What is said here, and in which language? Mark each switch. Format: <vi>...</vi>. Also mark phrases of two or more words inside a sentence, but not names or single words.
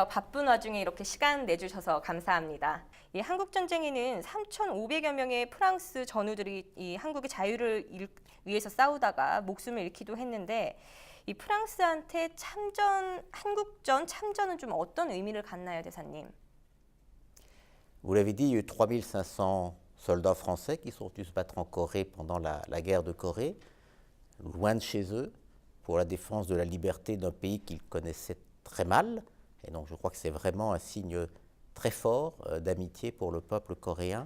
<ko>바쁜 와중에 이렇게 시간 내주셔서 감사합니다. 한국 전쟁에는 3,500여 명의 프랑스 전우들이 이 한국의 자유를 위해서 싸우다가 목숨을 잃기도 했는데 이 프랑스한테 한국전 참전은 좀 어떤 의미를 갖나요, 대사님?</ko> <fr>Vous l'avez dit, il y a eu 3500 soldats français qui sont venus se battre en Corée pendant la guerre de Corée, loin de chez eux, pour la défense de la liberté d'un pays qu'ils connaissaient très mal. Et donc je crois que c'est vraiment un signe très fort d'amitié pour le peuple coréen.</fr>